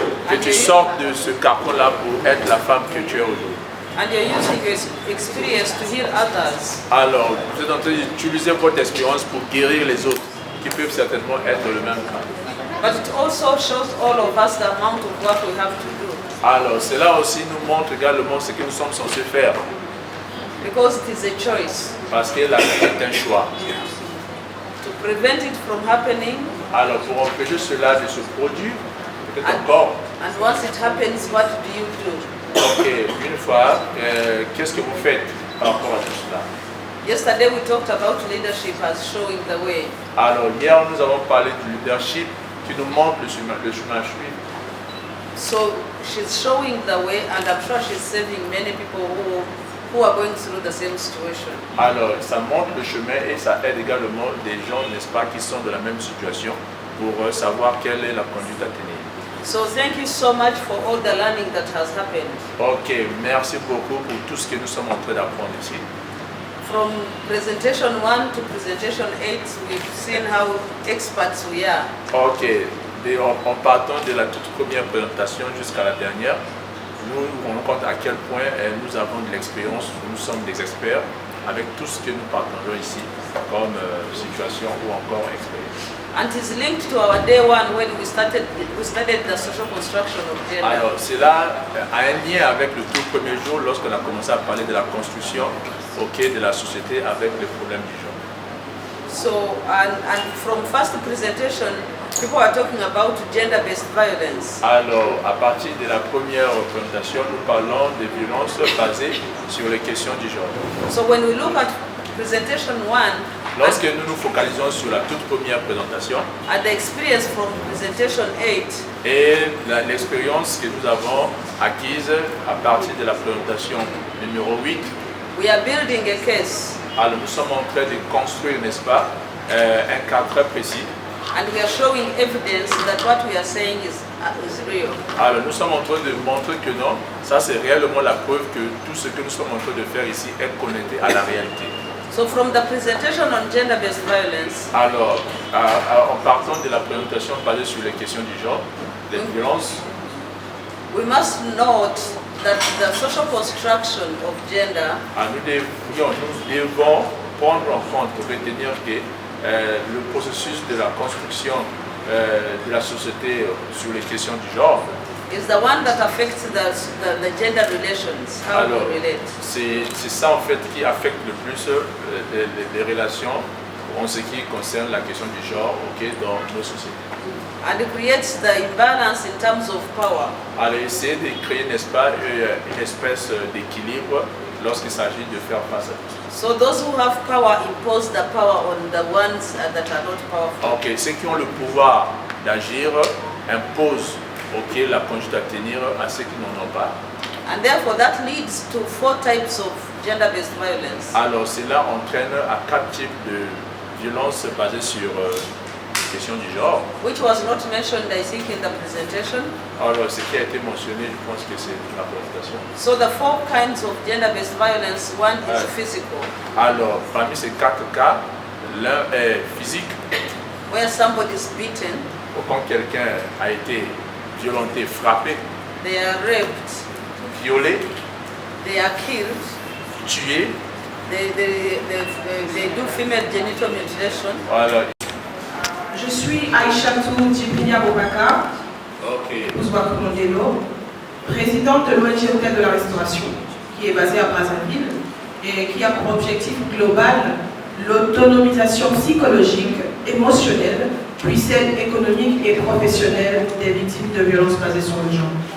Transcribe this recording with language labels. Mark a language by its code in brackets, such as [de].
[fr] Que tu sortes de ce carcan-là pour être la femme que tu es aujourd'hui. [en] And you're using your experience to heal others. [fr] Alors, vous êtes en train d'utiliser votre expérience pour guérir les autres, qui peuvent certainement être dans le même cas. [en] But it also shows all of us the amount of work we have to do. [fr] Alors, cela aussi nous montre également ce que nous sommes censés faire. [en] Because it is a choice. [fr] Parce que la vie est un choix. [en] To prevent it from happening. [fr] Alors, pour empêcher cela de se produire, peut-être encore. [en] And once it happens, what do you do? [fr] Ok, une fois, qu'est-ce que vous faites par rapport à tout cela? [en] Yesterday we talked about leadership as showing the way. [fr] Alors, hier nous avons parlé du leadership qui nous montre le chemin à suivre. [en] So she's showing the way, and I'm sure she's saving many people who are going through the same situation. [fr] Alors, ça montre le chemin et ça aide également des gens, n'est-ce pas, qui sont dans la même situation pour savoir quelle est la conduite à tenir. [en] So thank you so much for all the learning that has happened. [fr] Ok, merci beaucoup pour tout ce que nous sommes en train d'apprendre ici. [en] From presentation 1 to presentation 8, we've seen how experts we are. [fr] Ok, en partant de la toute première présentation jusqu'à la dernière, nous nous rendons compte à quel point nous avons de l'expérience, nous sommes des experts avec tout ce que nous partageons ici comme situation ou encore expérience. [en] And it's linked to our day 1 when we started the social construction of gender. [fr] Alors, cela a un lien avec le tout premier jour lorsqu'on a commencé à parler de la construction de la société avec les problèmes du genre. [en] So, and from first presentation, people are talking about gender-based violence. [fr] Alors, à partir de la première présentation, nous parlons des violences basées sur les questions du genre. [en] So when we look at presentation 1, [fr] lorsque nous nous focalisons sur la toute première présentation, [en] at the experience from presentation 8, [fr] et l'expérience que nous avons acquise à partir de la présentation numéro 8, [en] we are building a case. [fr] Alors nous sommes en train de construire, n'est-ce pas, un cas très précis. [en] And we are showing evidence that what we are saying is real. [fr] Alors nous sommes en train de montrer que non, ça c'est réellement la preuve que tout ce que nous sommes en train de faire ici est connecté à la réalité. [en] So from the presentation on gender-based violence, [fr] alors en partant de la présentation basée sur les questions du genre, des violences, [en] we must note that the social construction of gender [fr] nous devons prendre en compte, retenir que le processus de la construction de la société sur les questions du genre [en] is the one that affects the gender relations, how [fr] alors, [en] we relate. [fr] C'est ça en fait qui affecte le plus les relations en ce qui concerne la question du genre dans nos sociétés. [en] And it creates the imbalance in terms of power. [fr] Alors essayer de créer, n'est-ce pas, une espèce d'équilibre lorsqu'il s'agit de faire face à tout ça. [en] So those who have power impose the power on the ones that are not powerful. [fr] Ok, ceux qui ont le pouvoir d'agir imposent la conduite à tenir à ceux qui n'en ont pas. [en] And therefore that leads to 4 types of gender-based violence. [fr] Alors cela entraîne à 4 types de violences basées sur les questions du genre. [en] Which was not mentioned, I think, in the presentation. [fr] Alors ce qui a été mentionné, je pense que c'est la présentation. [en] So the 4 kinds of gender-based violence, one is physical. [fr] Alors parmi ces 4 cas, l'un est physique. [en] Where somebody is beaten. [fr] Quand quelqu'un a été violenté, frappé. [en] They are raped. [fr] Violé. [en] They are killed. [fr] Tué. [en] They do female genital mutilation. [fr] Voilà. Je suis Aïchatou Djibrila Bobaka, Ousbakou Mondelo, présidente de l'ONG Hôtel de la Restauration, qui est basée à Brazzaville et qui a pour objectif global l'autonomisation psychologique, émotionnelle, puis celle économique et professionnelle des victimes de violences basées sur le genre.